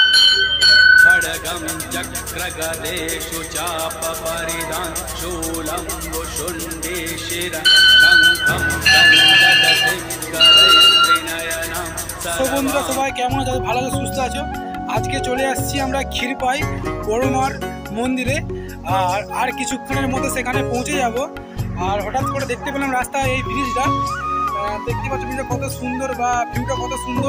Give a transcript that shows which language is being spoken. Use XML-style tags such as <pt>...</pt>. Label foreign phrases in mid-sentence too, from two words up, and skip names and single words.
<sa>खड्गं चक्रगदेषु चापपरिधां शूलं वुशुण्डे शिरः शङ्खं दण्डकसिंहरैस्त्रिनयनां।</sa> <bn>তো বন্ধুরা সবাই কেমন আছো? ভালো আছো, সুস্থ আছো? আজকে চলে আসছি আমরা ক্ষীরপাই বড়মার মন্দিরে। আর কিছুক্ষণের মধ্যে সেখানে পৌঁছে যাব। আর হঠাৎ করে দেখতে পেলাম রাস্তায় এই ব্রিজটা, দেখতে পাচ্ছি ব্রিজটা কত সুন্দর বা ভিউটা কত সুন্দর।</bn>